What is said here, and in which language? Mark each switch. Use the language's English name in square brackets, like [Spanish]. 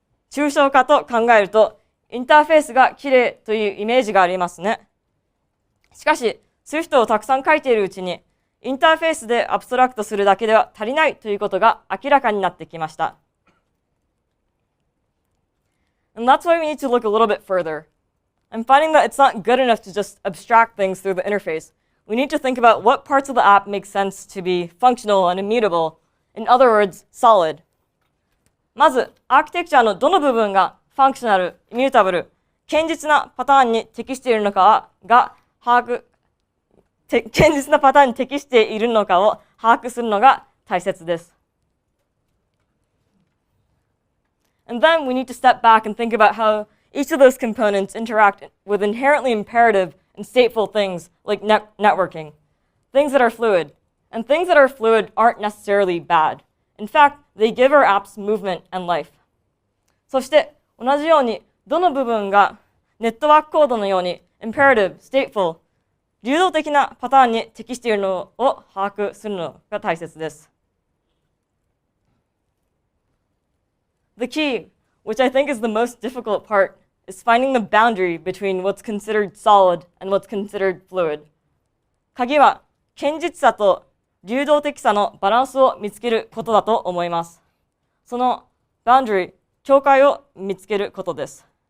[Japanese] 抽象化と考えるとインターフェースが綺麗というイメージがありますね。しかし、Swift をたくさん書いているうちに、インターフェースでアブストラクトするだけでは足りないということが明らかになってきました。 [English] And that's why we need to look a little bit further. I'm finding that it's not good enough to just abstract things through the interface. We need to think about what parts of the app make sense to be functional and immutable, In other words, solid. [Japanese] まず、アーキテクチャのどの部分がファンクショナル、イミュータブル、堅実なパターンに適しているのかが堅実なパターンに適しているのかを把握するのが大切です。 [English] And then we need to step back and think about how each of those components interact with inherently imperative and stateful things like networking, things that are fluid. And things that are fluid aren't necessarily bad. In fact, they give our apps movement and life. [Japanese] そして同じようにどの部分がネットワークコードのように imperative, stateful, 流動的なパターンに適しているのを把握するのが大切です。 [English] The key, which I think is the most difficult part, is finding the boundary between what's considered solid and what's considered fluid. [Japanese] 鍵は堅実さと流動的さのバランスを見つけることだと思います。その boundary、境界を見つけることです。